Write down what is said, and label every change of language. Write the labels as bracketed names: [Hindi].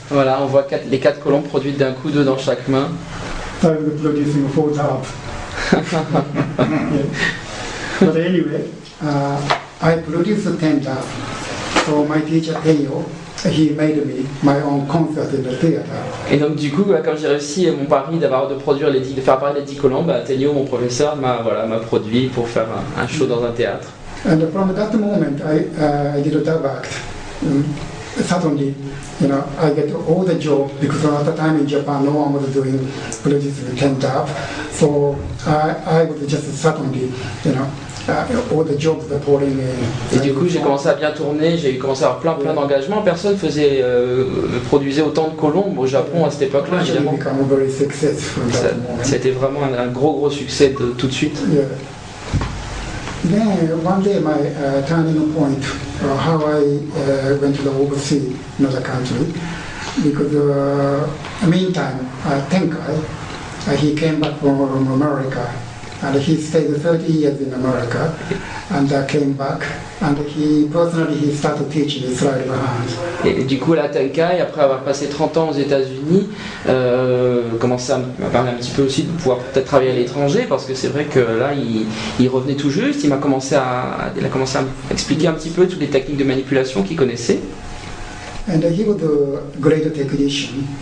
[French] Voilà, on voit les 4 colombes produites d'un coup, 2 dans chaque main. [English] I'm producing four doves. But anyway, I produced 10 doves. So my teacher Tenyo, he made me my own concert in the theater. [French] Et donc du coup, comme j'ai réussi mon pari de faire apparaître les 10 colombes, Tenyo, mon professeur, m'a produit pour faire un show dans un théâtre. [English] And from that moment, I did a dove act. Suddenly, I get all the job because at the time in Japan, no one was producing 10 dove. So I was just suddenly, all the jobs that pouring in. [French] Et du coup, j'ai commencé à bien tourner, j'ai commencé à avoir plein d'engagements. Personne produisait autant de colombes au Japon à cette époque-là, évidemment. [English] Become very successful in that moment. [French] C'était vraiment un gros succès tout de suite. [English] Yeah. Then one day my turning point, how I went to the overseas, another country, because meantime, Tenkai, he came back from America, and he stayed 30 years in America, and came back, and he started teaching Israeli hand. [French] Et du coup, la Tenkai, après avoir passé 30 ans aux États-Unis, commençait à me parler un petit peu aussi de pouvoir peut-être travailler à l'étranger, parce que c'est vrai que là, il revenait tout juste. Il a commencé à expliquer un petit peu toutes les techniques de manipulation qu'il connaissait. [English] And he was a great technician.